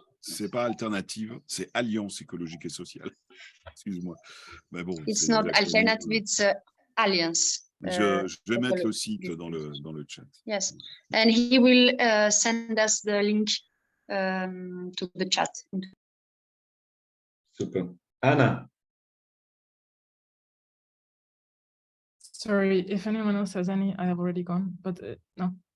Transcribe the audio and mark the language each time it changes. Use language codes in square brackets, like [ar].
[fr] C'est pas alternative, c'est alliance écologique et sociale. Excuse-moi. Mais bon, [en] It's not alternative, it's alliance. [fr] Je vais mettre le site dans le chat. [en] Yes, and he will send us the link to the chat. Super. Anna. Sorry, if anyone else has any, I have already gone, but no.